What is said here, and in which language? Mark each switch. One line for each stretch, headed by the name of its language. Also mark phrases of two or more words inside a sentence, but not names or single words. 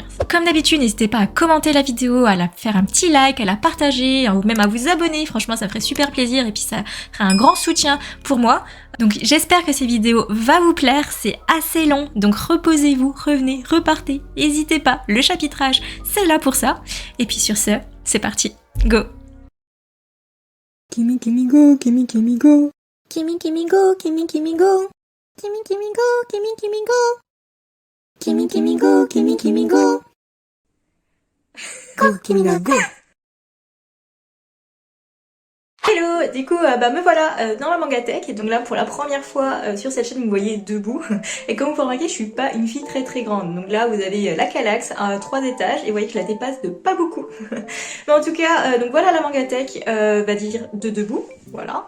French: Comme d'habitude, n'hésitez pas à commenter la vidéo, à la faire un petit like, à la partager, ou même à vous abonner, franchement ça ferait super plaisir et puis ça ferait un grand soutien pour moi. Donc j'espère que cette vidéo va vous plaire, c'est assez long, donc reposez-vous, revenez, repartez, n'hésitez pas, le chapitrage c'est là pour ça. Et puis sur ce, c'est parti, go! Kimi kimi go, kimi kimi go. Kimi kimi go, kimi kimi go. Kimi kimi go, kimi kimi go. Kimi kimi go, kimi kimi go. Go, kimi ga go. Hello, du coup, me voilà dans la Mangatech et donc là pour la première fois sur cette chaîne vous me voyez debout et comme vous pouvez remarquer je suis pas une fille très grande, donc là vous avez la Kallax à 3 étages et vous voyez que je la dépasse de pas beaucoup. Mais en tout cas, donc voilà la Mangatech, va dire de debout, voilà.